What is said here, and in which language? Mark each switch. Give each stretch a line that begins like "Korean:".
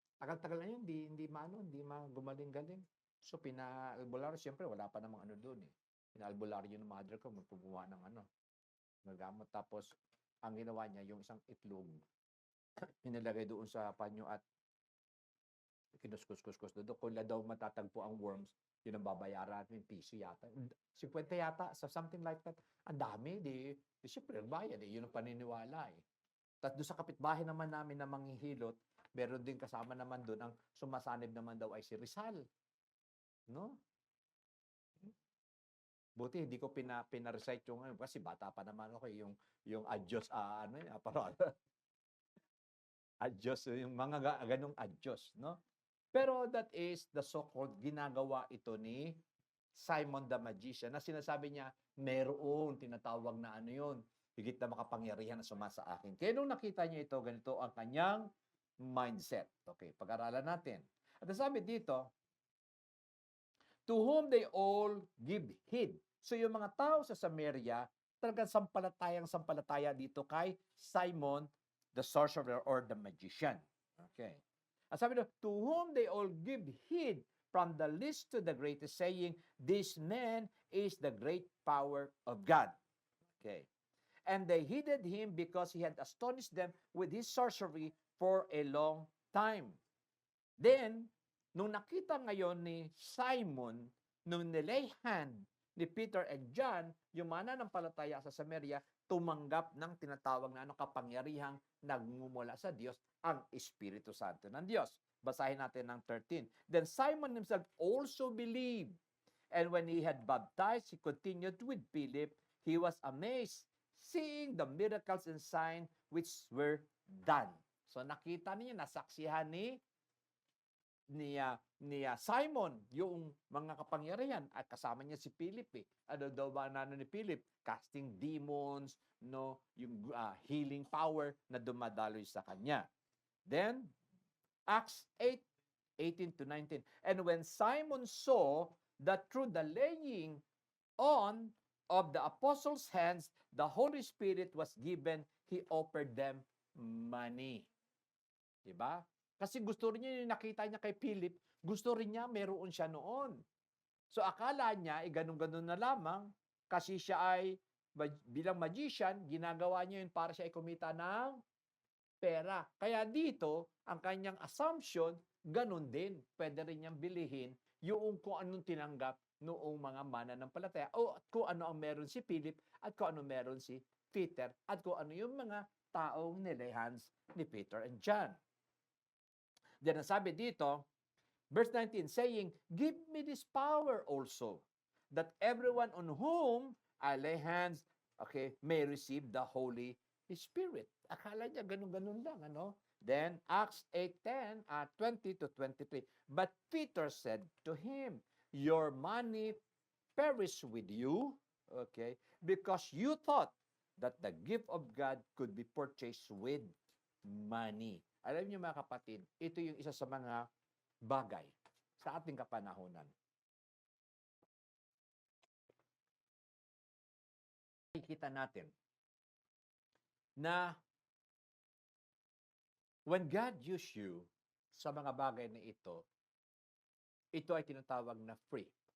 Filipino: Tagal-tagal na yun, hindi gumaling-galing. So, pina-albularyo, siyempre, wala pa namang doon eh. Pina-albularyo ng mother ko, magpubuha ng nagamot. Tapos, ang ginawa niya, yung isang itlog, inilagay doon sa panyo at kinuskus-kus doon. Kung daw matatagpo ang worms, yun ang babayaran, yung piso yata.
English: 50 yata, something like that.
Filipino: Ang dami, siyempre, bayad yun ang paniniwala eh. Tapos doon sa kapitbahay naman namin na manghihilot, meron din kasama naman doon, ang sumasanib naman daw ay si Rizal. No? Buti hindi ko pina-recite yung kasi bata pa naman ako yung adyos parang adyos yung mga ganung adyos, no?
English: Pero that is the so-called
Filipino: ginagawa ito ni Simon the magician na sinasabi niya meron tinatawag na yun, higit na makapangyarihan na sumasa akin. Kaya nung nakita niya ito, ganito ang kanyang mindset. Okay, pag-aralan natin. At sabi dito,
English: to whom they all give heed.
Filipino: So yung mga tao sa Samaria, talagang sampalataya dito kay Simon, the sorcerer or the magician. Okay. At sabi
English: to whom they all give heed, from the least to the greatest, saying, this man is the great power of God. Okay. And they heeded him because he had astonished them with his sorcery for a long time.
Filipino: Then, nung nakita ngayon ni Simon, nung nilay hand ni Peter and John, yung mananampalataya sa Samaria, tumanggap ng tinatawag na kapangyarihang nagmumula sa Diyos, ang Espiritu Santo ng Diyos. Basahin natin ng 13.
English: Then Simon himself also believed. And when he had baptized, he continued with Philip. He was amazed, seeing the miracles and signs which were done.
Filipino: So nakita niya, nasaksihan ni Simon yung mga kapangyarihan at kasama niya si Philip. Ano daw ba ni Philip?
English: Casting demons,
Filipino: no, yung healing power na dumadaloy sa kanya.
English: Then Acts 8:18 to 19. And when Simon saw that through the laying on of the apostles' hands the Holy Spirit was given, he offered them money.
Filipino: Diba? Kasi gusto rin niya yung nakita niya kay Philip, gusto rin niya meron siya noon. So akala niya, ganun-ganun na lamang, kasi siya ay bilang magician, ginagawa niya yun para siya ay kumita ng pera. Kaya dito, ang kanyang assumption, ganun din. Pwede rin niyang bilihin yung kung anong tinanggap noong mga mananampalataya o kung ano ang meron si Philip at kung ano meron si Peter at kung ano yung mga taong nilehans ni Peter and John.
English: Then
Filipino: sabi dito,
English: verse 19, saying, give me this power also, that everyone on whom I lay hands, okay, may receive the Holy Spirit.
Filipino: Akala niya ganun-ganun lang, ano? Then, Acts 8:10, 20 to 23.
English: But Peter said to him, your money perish with you, okay, because you thought that the gift of God could be purchased with money.
Filipino: Alam niyo mga kapatid, ito yung isa sa mga bagay sa ating kapanahonan. Nakikita natin na
English: when God use you
Filipino: sa mga bagay na ito ay tinatawag na free.